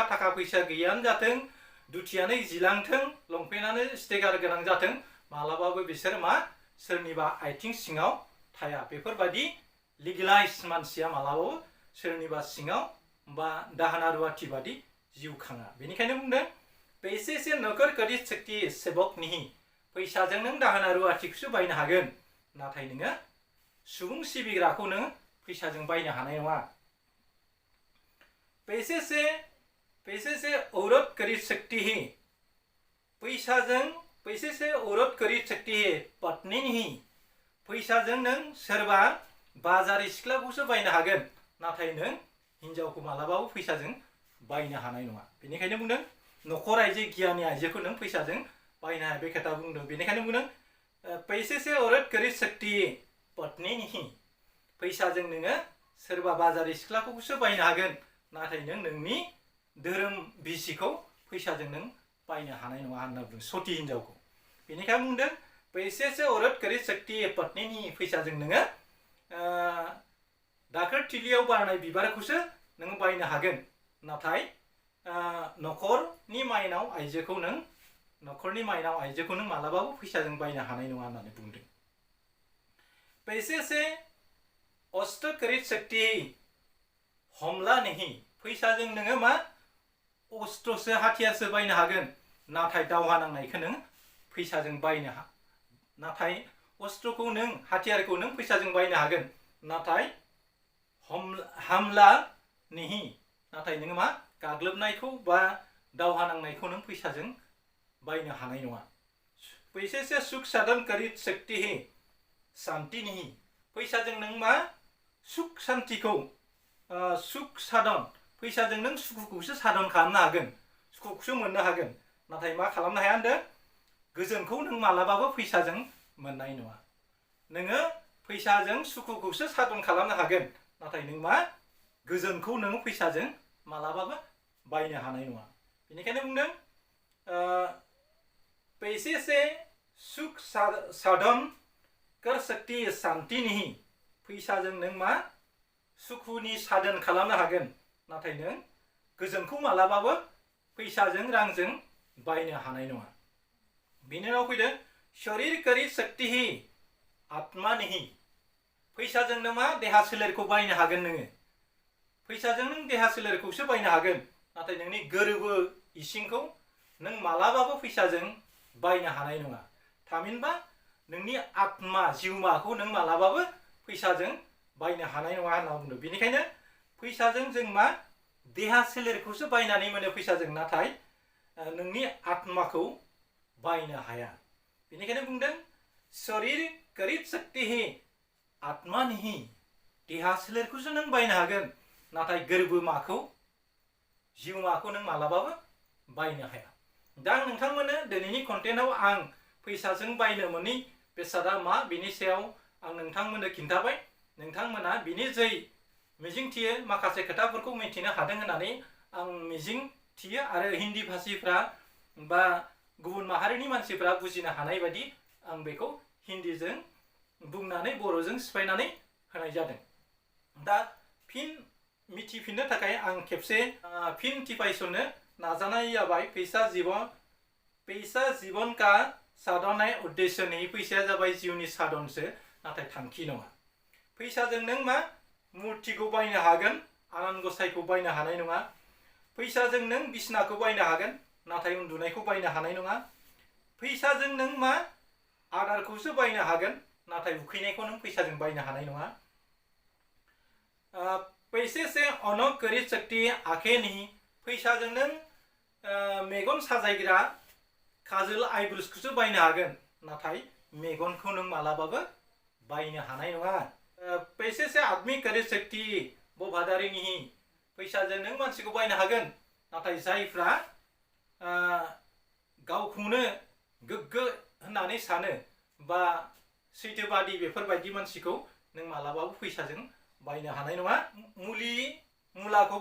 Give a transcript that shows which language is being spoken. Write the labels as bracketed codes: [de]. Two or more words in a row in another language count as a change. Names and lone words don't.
[brx] थाखा फैसा गैयानो जाथों दुथियानो जिलांथों लंपेन्टानो स्टेकार गोनां जाथों मालाबाबो बिसोर मा सोरनिबा आथिं सिङाव थाया बेफोरबायदि लिगेलाइज मानसिया मालाबाबो सोरनिबा सिङाव बा दाहोना रुवाथि बादि जिउ खाङा बेनिखायनो बुंदों [hi] पैसे से नौकर खरीद सकती है सेबक नहीं [brx] फैसाजों नों दाहोना रुवाथिखौसो बायनो हागोन नाथाय नोङो सुबुं सिबिग्राखौ नों फैसाजों बायनो हानाय नङा [hi] पैसे से औरत खरीद सकती है पैसे से औरत खरीद सकती है पत्नी नहीं [brx] फैसाजों नों सोरबा बाजारि सिख्लाखौसो बायनो हागोन नाथाय नों हिनजावखौ मालाबाबो फैसाजों बायनो हानाय नङा बेनिखायनो बुंदों न'खर आइजो गियानि आइजोखौ नों फैसाजों बायनो हाया बे खोथा बुंदों बेनिखायनो बुंदों [hi] पैसे से औरत खरीद सकती है पत्नी नहीं [brx] फैसाजों नोङो सोरबा बाजारि सिख्लाखौसो बायनो हागोन नाथाय नों नोंनि धोरोम बिसिखौ फैसाजों नों बायनो हानाय नङा होनना बुंदों सती हिनजावखौ बेनिखायनो बुंदों [hi] पैसे से औरत करी सकती है [brx] पत्नीनि फैसाजों नोङो दाखोर थिलियाव बारनाय बिबारखौसो नों बायनो हागोन नाथाय न'खरनि माइनाव आइजोखौ नों मालाबाबो फैसाजों बायनो हानाय नङा होननानै बुंदों [hi] पैसे से अस्त्र खरीद सकती है हमला नहीं [brx] फैसाजों नोङो मा अस्त्रसो हाथियारसो बायनो हागोन नाथाय दावहा नांनायखौ नों फैसाजों बायनो नाथाय अस्त्रखौ नों हाथियारखौ नों फैसाजों बायनो हागोन नाथाय [hi] हमला नहीं [brx] नाथाय नोङो मा गाग्लोबनायखौ बा दावहा नांनायखौ नों फैसाजों बायनो हानाय नङा [hi] पैसे से सुख साधन खरीद सकती है शांति नहीं [brx] फैसाजों नों मा सुख शान्तिखौ सुख साधन फैसाजों नों सुखुखौसो साधन खालामनो हागोन सुखुखौसो मोननो हागोन नाथाय मा खालामनो हाया होनदों गोजोनखौ नों मालाबाबो फैसाजों मोननाय नङा नोङो फैसाजों सुखुखौसो साधन खालामनो हागोन नाथाय नों मा गोजोनखौ नों फैसाजों मालाबाबो बायनो हानाय नङा बेनिखायनो बुंदों [hi] पैसे से सुख साधन कर सकती है शांति नहीं [brx] फैसाजों नों मा सुखुनि साधन खालामनो हागोन नाथाय नों गोजोनखौ मालाबाबो फैसाजों रांजों बायनो हानाय नङा बेनि उनाव फैदों [hi] शरीर खरीद सकती है आत्मा नहीं [brx] फैसाजों नों मा देहा सोलेरखौ बायनो हागोन नोङो फैसाजों नों देहा सोलेरखौसो बायनो हागोन नाथाय नोंनि गोरबो इसिंखौ नों मालाबाबो फैसाजों बायनो हानाय नङा थामहिनबा नोंनि आत्मा जिउमाखौ नों मालाबाबो फैसाजों बायनो हानाय नङा होनना बुंदों बेनिखायनो फैसाजों जों मा देहा सोलेरखौसो बायनानै मोनो फैसाजों नाथाय नोंनि आत्माखौ बायनो हाया बेनिखायनो बुंदों [hi] शरीर खरीद सकती है आत्मा नहीं [brx] देहा सोलेरखौसो नों बायनो हागोन नाथाय गोरबो माखौ जिउमाखौ नों मालाबाबो बायनो हाया दा आं नोंथांमोननो दिनैनि कन्टेन्टआव आं फैसाजों बायनो मोनै बेसादा मा बेनि सायाव आं नोंथांमोननो खिन्थाबाय नोंथांमोना बिनि जै मिजिंथियो माखासे खोथाफोरखौ मिथिनो हादों होननानै आं मिजिंथियो आरो हिन्दी भाषिफ्रा बा गुबुन माहारिनि मानसिफ्रा बुजिनो हानाय बायदि आं बेखौ हिन्दीजों बुंनानै बर'जों सिफायनानै होनाय जादों दा फिन मिथिफिननो थाखाय आं खेबसे फिन टिपाइसननो नाजानाय जाबाय पैसा [hi] जीवन का साधन है उद्देश्य नहीं [brx] फैसाया जाबाय जिउनि साधनसो नाथाय थांखि नङा फैसाजों नों मा मुर्तिखौ बायनो हागोन आनान गसाइखौ बायनो हानाय नङा फैसाजों नों बिसनाखौ बायनो हागोन नाथाय उन्दुनायखौ बायनो हानाय नङा फैसाजों नों मा आदारखौसो बायनो हागोन नाथाय उखैनायखौ नों फैसाजों बायनो हानाय नङा [hi] पैसे से अनक खरीद सकती है आंखें नहीं [brx] फैसाजों नों मेगन साजायग्रा काजल आइब्रुसखौसो बायनो हागोन नाथाय मेगनखौ नों मालाबाबो बायनो हानाय नङा [hi] पैसे से आदमी खरीद सकती वफादारी नहीं [brx] फैसाजों नों मानसिखौ बायनो हागोन नाथाय जायफ्रा गावखौनो गोग्गो होननानै सानो बा सैथोबादि बेफोरबायदि मानसिखौ नों मालाबाबो फैसाजों बायनो हानाय नङा मुलाखौ